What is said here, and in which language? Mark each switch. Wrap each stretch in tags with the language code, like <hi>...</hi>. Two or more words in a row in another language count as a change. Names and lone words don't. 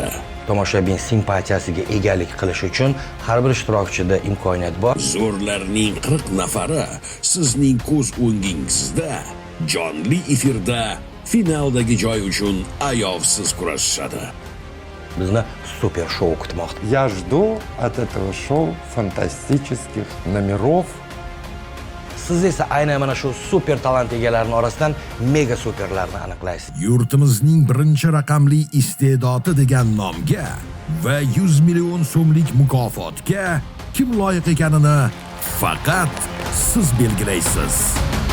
<uz>Tomoshabin simpatiyasiga egalik qilish uchun har bir ishtirokchida imkoniyat bor. Zo'rlarning 40 nafari sizning ko'z o'ngingizda jonli efirda finaldagi joy uchun ayovsiz kurashishadi. Bizni super shou kutmoqda.</uz> <ru>Я жду от этого шоу фантастических номеров.</ru> <uz>Siz esa aynan mana shu super talant egalarining orasidan mega superlarni aniqlaysiz. Yurtimizning birinchi raqamli iste'dodi degan nomga va 100 million so'mlik mukofotga kim loyiq ekanini faqat siz belgilaysiz.</uz>